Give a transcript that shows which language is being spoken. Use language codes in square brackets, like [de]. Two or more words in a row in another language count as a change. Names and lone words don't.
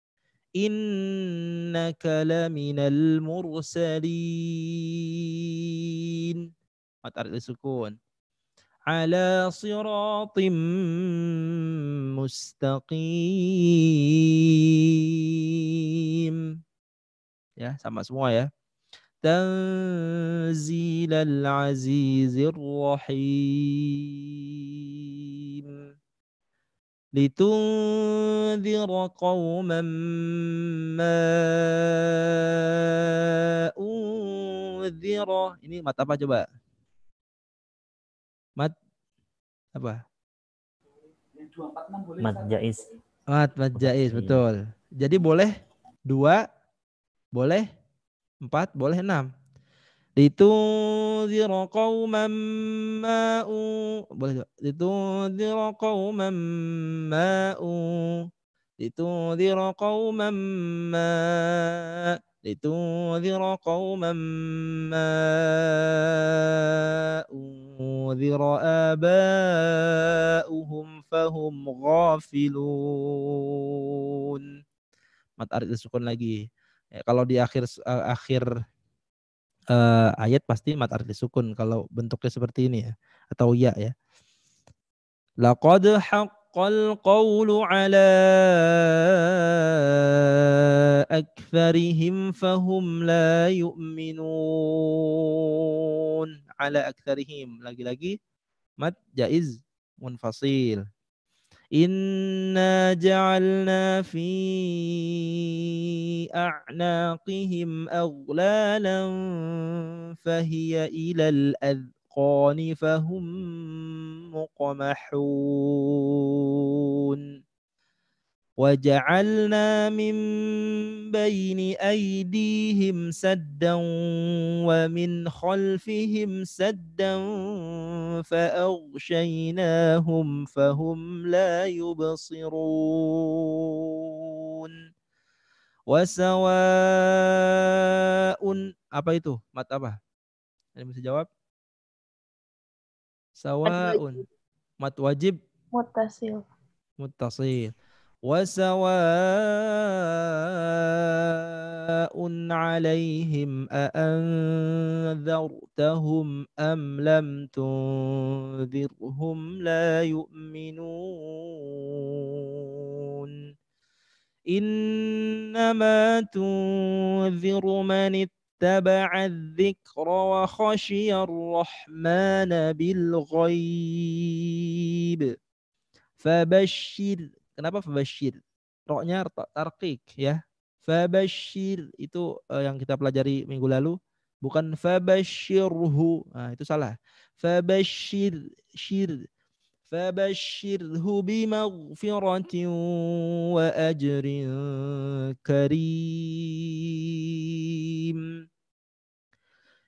[ar] إنك لمن المرسلين. [id] Mat arti sukun. [ar] على صراط مستقيم. [id] Ya, sama semua ya. [ar] تنزيل العزيز الرحيم. لتنذر قوما ما أنذر. [id] Ini mat apa coba? Mat apa? Mad jaiz. Mat jaiz, betul. Jadi boleh 2, boleh 4, boleh 6. [ar] لتنذر قوما ما. Boleh. لتنذر قوما ما. لتنذر قوما ما. لتنذر قوما ما أنذر آباؤهم فهم غافلون. [id] Mat arid sukun lagi. Ya, kalau di akhir ayat pasti mat arti sukun kalau bentuknya seperti ini ya, atau ya ya. [ar] لقد حق القول على أكثرهم فهم لا يؤمنون. على أكثرهم, [id] lagi-lagi mat jaiz munfasil. [ar] إنا جعلنا في أعناقهم أغلالا فهي إلى الأذقان فهم مقمحون. وجعلنا من بين أيديهم سدا ومن خلفهم سدا فأغشيناهم فهم لا يبصرون وسواء. [id] Apa itu? Mat apa? Ada bisa jawab? [ar] Sawaun. [id] Mat wajib. Muttasil. Muttasil. [ar] وسواء عليهم أأنذرتهم أم لم تنذرهم لا يؤمنون إنما تنذر من اتبع الذكر وخشي الرحمن بالغيب فبشر. [id] Kenapa fabashir? Roknya tarqiq ya. Fabashir itu yang kita pelajari minggu lalu, bukan fabashirhu. Nah, itu salah. Fabashir syir. [ar] فبشره بمغفرة وأجر كريم.